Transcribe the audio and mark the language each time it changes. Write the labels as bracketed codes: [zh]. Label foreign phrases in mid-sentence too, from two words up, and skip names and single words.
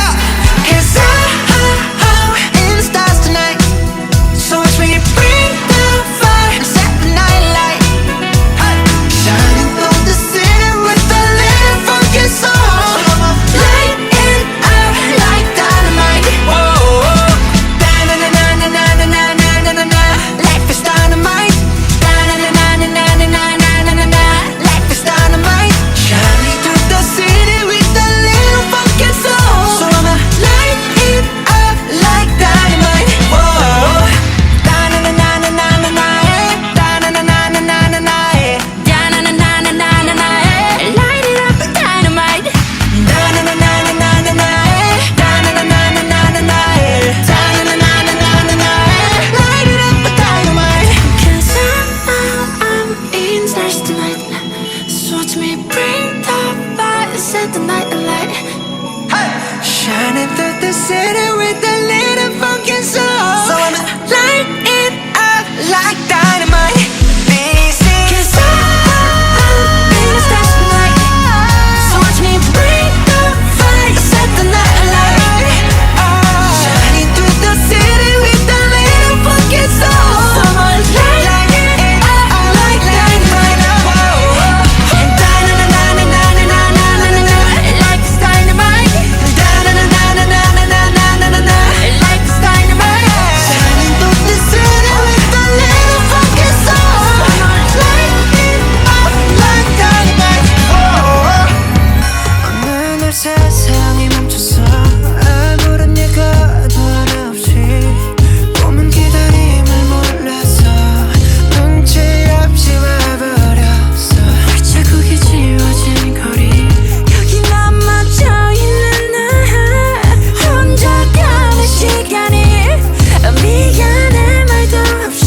[en] 'Cause I'm in the stars tonight. So watch me bring the fire and set the night light. Shining through the city with a little funky soul. Light it up like dynamite. Whoa, da-na-na-na-na-na-na-na-na-na-na. Life is dynamite. Da-na-na-na-na-na-na-na-na-na. Life is dynamite. Shining through the city with a little funky soul. So I'ma light it up like dynamite. Whoa, da-na-na-na-na-na-na-na. Da-na-na-na-na-na-na-na. Da-na-na-na-na-na-na. Light it up like dynamite. Da-na-na-na-na-na-na. Da-na-na-na-na-na-na. Da-na-na-na-na-na-na. Light it up like dynamite. 'Cause I'm in stars tonight. So watch me bring the fire, set the night alight. Shining through the city with a little funky soul. So I'ma light it up like dynamite. This is 'cause I'm in the stars tonight. So watch me bring the fire, set the night alight. Shining through the city with a little funky soul. So I'ma light it up like dynamite. And da-na-na-na-na-na-na-na-na-na. Life is dynamite. Da-na-na-na-na-na-na-na-na-na. Life is dynamite. Shining through the city with a little funky soul. So I'ma light it up like dynamite. [ko] 어느 날 세상이 멈췄어. 아무런 예고도 하나 없이 꿈은 기다림을 몰라서 눈치 없이 와버렸어. 자국이 지워진 거리 여기 남아져 있는 나 혼자 가는 시간이 미안해 말도 없이.